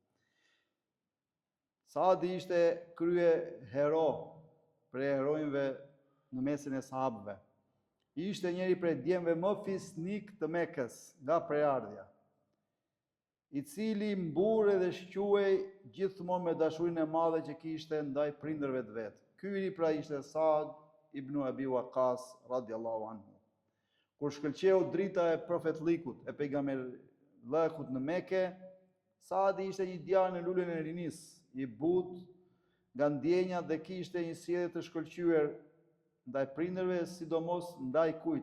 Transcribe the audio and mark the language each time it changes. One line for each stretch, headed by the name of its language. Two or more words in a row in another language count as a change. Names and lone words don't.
Albanian: Saadi ishte krye hero prej heronjve në mesin e sahabëve. Ishte njëri prej djemve më fisnik të Mekës nga prejardhja, i cili mbure dhe shquej gjithmonë me dashurinë e madhe që kishte ndaj prindërve të vet. Ky i pra ishte Saad ibn Abi Waqqas
Arabic: رضي الله عنه.
Albanian: Kur shkëlqeu drita e profetlikut, e pejgamberllëkut në Mekë, Saadi ishte një djalë në lulën e rinis, i butë nga ndjenjat dhe kishte një sjellje të shkëlqyer ndaj prindërve, sidomos ndaj kujt?